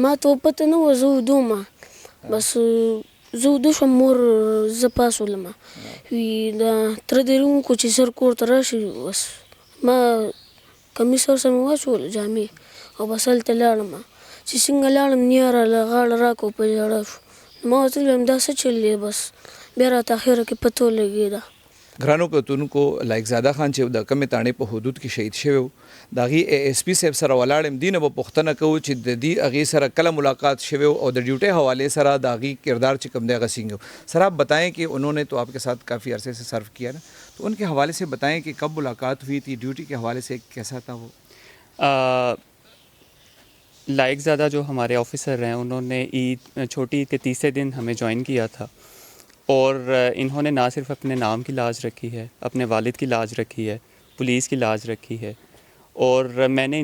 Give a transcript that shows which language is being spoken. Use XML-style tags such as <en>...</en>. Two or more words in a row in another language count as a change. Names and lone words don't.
<ps>ما ته پته نه وه زه ویده وم بس زه ویده شوم مور زه پاڅولم وي دا تره دې وکړو چې سر کور ته راشي بس ما کمیس ورسره مې واچول جامې او بس هلته لاړم چې څنګه لاړم نیا راله غاړه راکړو په ژړا شو ما ورته ویل دا څه چل دی بس بیا راته اخره کې پته ولګېده ګرانو کتونکو لایق زاده خان چې د کمې تاڼې په حدود کې شهید شوی و د هغې ایس پی صاحب سره ولاړ یم دې نه به پوښتنه کوو چې د دې هغې سره کله ملاقات شوی او د ډیوٹی حوالے سره د هغې کردار چې کوم دی هغه څنګه</ps> <ur>سر آپ بتائیں کہ انہوں نے تو آپ کے ساتھ کافی عرصے سے سرو کیا نا تو ان کے حوالے سے بتائیں کہ کب ملاقات ہوئی تھی ڈیوٹی کے حوالے سے کیسا تھا وہ لائق زادہ جو ہمارے آفیسر ہیں انہوں نے چھوٹی عید کے تیسرے دن ہمیں جوائن کیا تھا اور انہوں نے نہ صرف اپنے نام کی لاج رکھی ہے اپنے والد کی لاج رکھی ہے پولیس کی لاج رکھی ہے اور میں نے</ur>